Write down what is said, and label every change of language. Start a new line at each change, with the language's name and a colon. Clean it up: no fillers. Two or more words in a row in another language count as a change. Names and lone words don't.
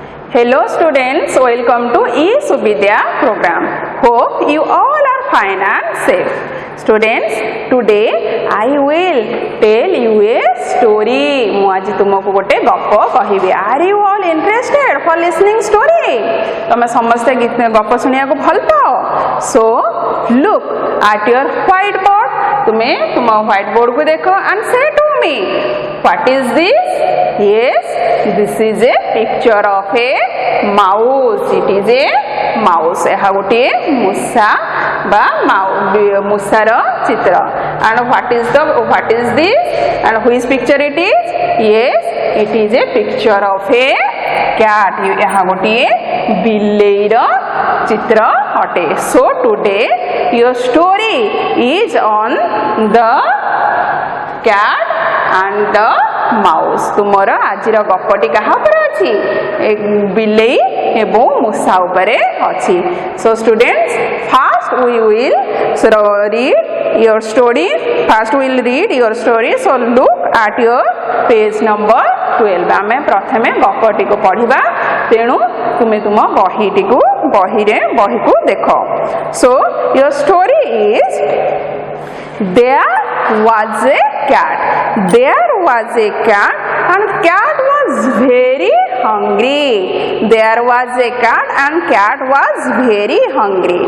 English: Hello students, welcome to eSuvidya program. Hope you all are fine and safe. Students, today I will tell you a story.
Odia: ମୁଁ ଆଜି ତୁମକୁ ଗୋଟେ ଗପ କହିବି.
English: Are you all interested for listening story?
Odia: ତମେ ସମସ୍ତେ ଗପ ଶୁଣିବାକୁ ଭଲ ପାଅ?
English: So, look at your whiteboard.
Odia: ତୁମେ ତୁମ whiteboard କୁ ଦେଖ
English: and say to me, what is this? Yes, this is a picture of a mouse. It is a mouse.
Odia: ଏହା ଗୋଟିଏ ମୂଷା ବା ମୂଷାର ଚିତ୍ର.
English: And what is this? And which picture it is? Yes, it is a picture of a cat.
Odia: ଏହା ଗୋଟିଏ ବିଲେଇର ଚିତ୍ର ଅଟେ.
English: So today your story is on the cat and the mouse.
Odia: ତୁମର ଆଜିର ଗପଟି କାହା ଉପରେ ଅଛି? ବିଲେଇ ଏବଂ ମୂଷା ଉପରେ ଅଛି.
English: So students, first we will read your story. First we will read your story. So look at your page number 12.
Odia: ଆମେ ପ୍ରଥମେ ଗପଟିକୁ ପଢ଼ିବା. ତେଣୁ ତୁମେ ତୁମ ବହିକୁ ଦେଖ.
English: So your story is, there was a cat. There was a cat and cat was very hungry. There was a cat and cat was very hungry.